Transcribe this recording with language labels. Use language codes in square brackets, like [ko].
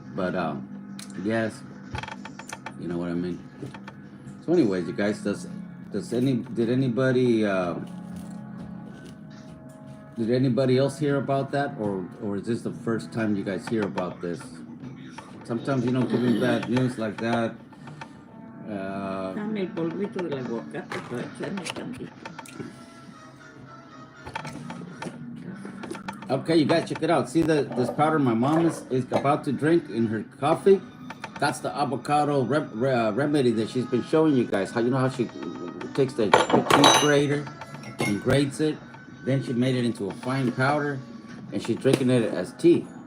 [en] But yes, you know what I mean. So, anyways, you guys, did anybody else hear about that, or is this the first time you guys hear about this? Sometimes, you know, giving bad news like that, [es] Dame el polvito del aguacate para echarme tantito. [en] Okay, you guys check it out. See this powder my mom is about to drink in her coffee? That's the avocado remedy that she's been showing you guys. How you know how she takes the cheese grater and grates it, then she made it into a fine powder, and she's drinking it as tea.